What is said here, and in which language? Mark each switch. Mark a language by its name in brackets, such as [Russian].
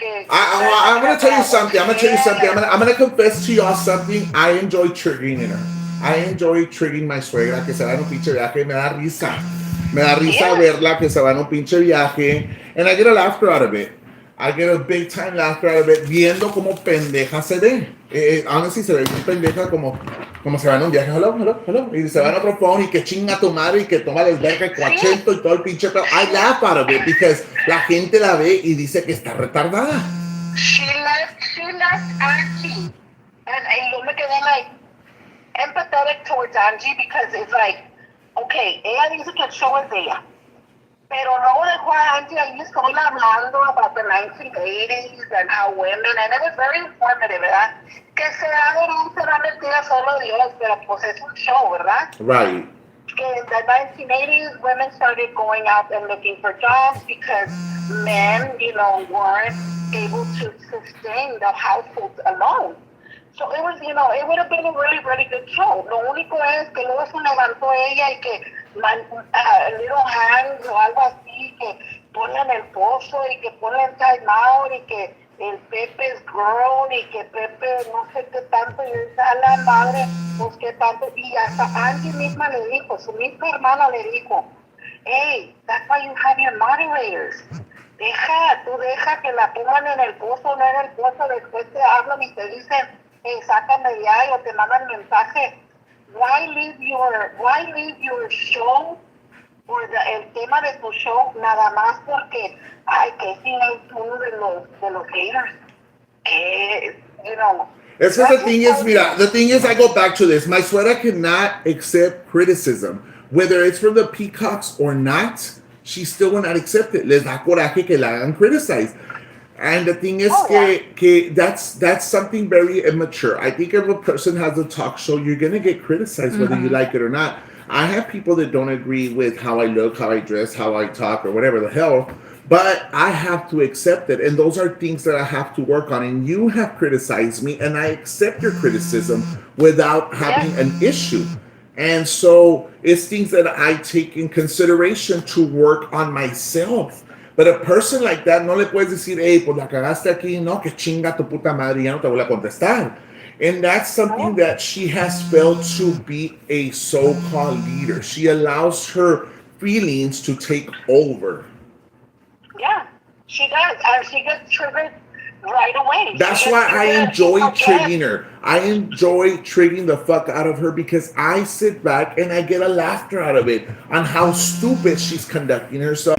[English] I'm gonna tell you something. I'm gonna confess to y'all something. I enjoy triggering her. I enjoy triggering my [Spanish] suegra que se va en un pinche viaje. Me da risa. Me da risa verla que se va en un pinche viaje. [English] And I get a laughter out of it. I get a big time laughter out of it. [Spanish] Viendo como pendeja se ve. Honestly, se ve bien pendeja como se va en un viaje. Hello. Y se va en otro phone y que chinga tu madre y que toma el verga y cuachento y todo el pinche pedo. [English] I laugh out of it because [Spanish] la gente la ve y dice que está retardada. [English] She left Angie. And [Spanish] yo me quedé [English] like empathetic towards Angie because it's like, okay, [Spanish] ella dice que el show es de ella. Pero luego dejó a Angie ahí sola hablando [English] about the 1980s and how women, and it was very informative, ¿verdad? [Spanish] Que se va metida solo Dios, pero pues es un show, ¿verdad? [English] Right. In the 1980s, women started going out and looking for jobs because men, weren't able to sustain the households alone. So it was, it would have been a really, really good show. [Spanish] Lo único es que luego se levantó ella y que [English] little hands [Spanish] o algo así, que ponen el pozo y que ponen [English] time out [Spanish] y que el Pepe es grown y que Pepe no sé qué tanto y esa a la madre, pues qué tanto. Y hasta Angie misma le dijo, su misma hermana le dijo, [English] hey, that's why you have your moderators. [Spanish] Tú deja que la pongan en el pozo, no en el pozo, después te hablan y te dicen, hey, sácame de ahí o te mandan mensaje. [English] Why leave your show or [Spanish] el tema de tu show nada más porque que si es uno de los haters que [English] It's because the thing is, I go back to this. My suegra cannot accept criticism, whether it's from the peacocks or not. She still will not accept it. [Spanish] Les da coraje que la hagan [English] criticize. And the thing is que that's something very immature. I think if a person has a talk show, you're going to get criticized whether you like it or not. I have people that don't agree with how I look, how I dress, how I talk, or whatever the hell, but I have to accept it. And those are things that I have to work on. And you have criticized me, and I accept your criticism without having an issue. And so it's things that I take in consideration to work on myself. But a person like that, [Spanish] no le puedes decir, hey, pues la cagaste aquí, no, que chinga tu puta madre, ya no te voy a contestar. [English] And that's something that she has failed to be a so-called leader. She allows her feelings to take over. Yeah, she does. And she gets triggered right away. That's why I enjoy triggering her. I enjoy triggering the fuck out of her because I sit back and I get a laughter out of it on how stupid she's conducting herself.